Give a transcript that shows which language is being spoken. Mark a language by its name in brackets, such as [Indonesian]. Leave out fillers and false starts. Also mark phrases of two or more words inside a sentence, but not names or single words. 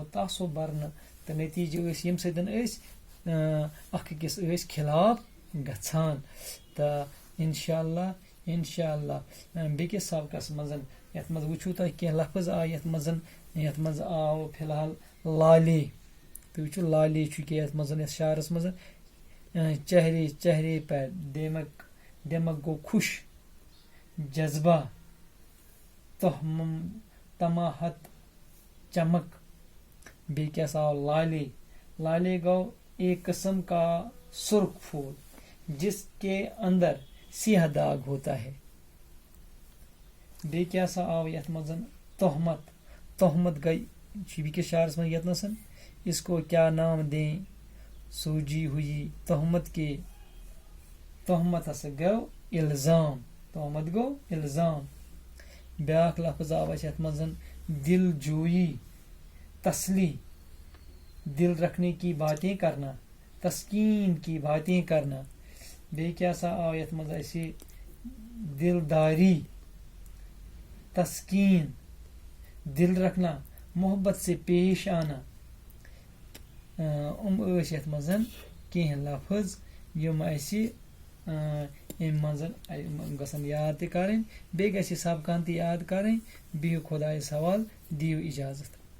[Kashmiri] تعصب برنہٕ، تہٕ نتیٖجہٕ ٲسۍ ییٚمہِ سۭتۍ أسۍ اکھ أکِس ٲسۍ خلاف گژھان، تہٕ انشاء اللہ بیٚکِس سبقس منٛز، یتھ منٛز وٕچھو تۄہہِ کینٛہہ لفظ آیہِ یتھ منٛز آو فی الحال لالے، تُہۍ وٕچھِو لالے چھُ کیٛاہ یتھ منٛز، یتھ شعرس منٛز، [Urdu] چہرے پر دمک گوٚو خوش، جذبہ [Kashmiri] تماہت چمک، بیٚیہِ کیٛاہ سا آو لالے گوٚو [Urdu] ایک قسم کا سرخ پھول جس کے اندر سیاہ داغ ہوتا ہے، [Kashmiri] بیٚیہِ کیٛاہ سا آو یتھ منٛز، تہمت گئی چھِ بیٚکِس شعرس منٛز یتنسن، [Urdu] اس کو کیا نام دیں سوجی ہوئی تہمت کے، تہمت [Kashmiri] ہسا گوٚو الزام، بیٛاکھ لفظ آو اسہِ یتھ منٛز، [Urdu] دل جوئی تسلی، دل رکھنے کی باتیں کرنا، تسکین کی باتیں کرنا، [Kashmiri] بیٚیہِ کیٛاہ سا آو یتھ منٛز اسہِ، [Urdu] دلداری، تسکین، دل رکھنا، محبت سے پیش آنا، [Kashmiri] ٲسۍ یتھ منٛز کینٛہہ لفظ یِم اسہِ امہِ منٛز گژھن یاد تہِ کرٕنۍ، بیٚیہِ گژھِ یہِ سبقن تہِ یاد کرٕنۍ، بِہِو خۄدایس حوال، دِیِو اِجازت۔